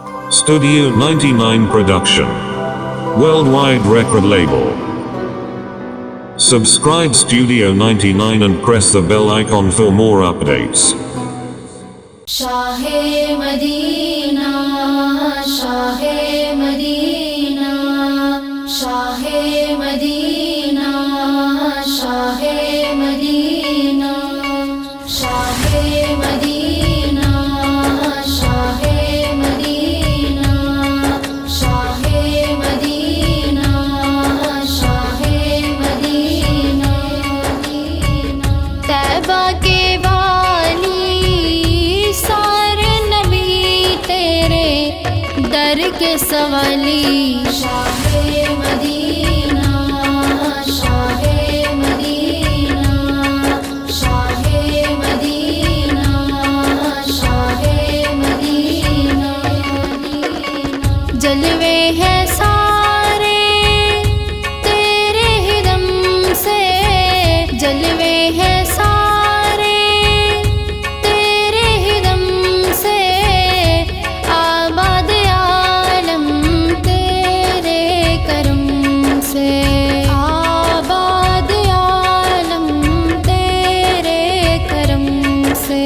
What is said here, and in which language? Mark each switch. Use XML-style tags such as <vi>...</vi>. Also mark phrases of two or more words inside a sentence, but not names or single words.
<en>Studio99 Production. Worldwide record label. Subscribe Studio99 and press the bell icon for more updates.</en> <ur>شاہِ مدینہ، شاہِ مدینہ، شاہِ مدینہ، شاہِ مدینہ، شاہِ مدینہ، شاہِ مدینہ، شاہِ مدینہ، شاہِ مدینہ. طیبہ کے والی سارے نبی تیرے در کے سوالی شاہِ مدینہ، شاہِ مدینہ، شاہِ مدینہ، شاہِ مدینہ. جلوے ہیں سارے تیرے ہی دم سے، جلوے ہیں سارے تیرے ہی دم سے، آباد عالم تیرے کرم سے، آباد عالم تیرے کرم سے.</ur>